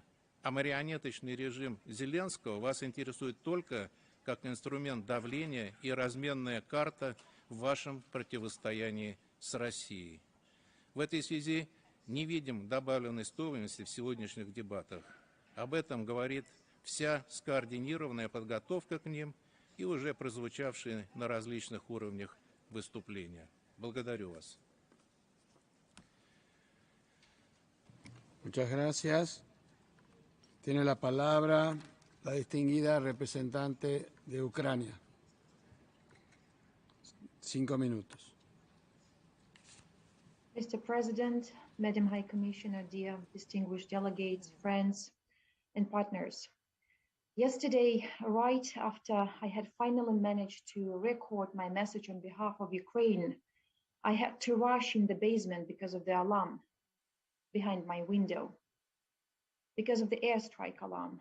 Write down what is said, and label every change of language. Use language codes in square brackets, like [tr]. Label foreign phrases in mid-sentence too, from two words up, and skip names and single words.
[ru] А марионеточный режим Зеленского вас интересует только как инструмент давления и разменная карта в вашем противостоянии с Россией. В этой связи не видим добавленной стоимости в сегодняшних дебатах. Об этом говорит вся скоординированная подготовка к ним и уже прозвучавшие на различных уровнях выступления. Благодарю вас. [es] Muchas gracias. Tiene la palabra la distinguida representante de Ucrania. 5 minutos. [en] Mr. President, Madam High Commissioner, dear distinguished delegates, friends, and partners. Yesterday, right after I had finally managed to record my message on behalf of Ukraine, I had to rush in the basement because of the alarm behind my window, because of the airstrike alarm.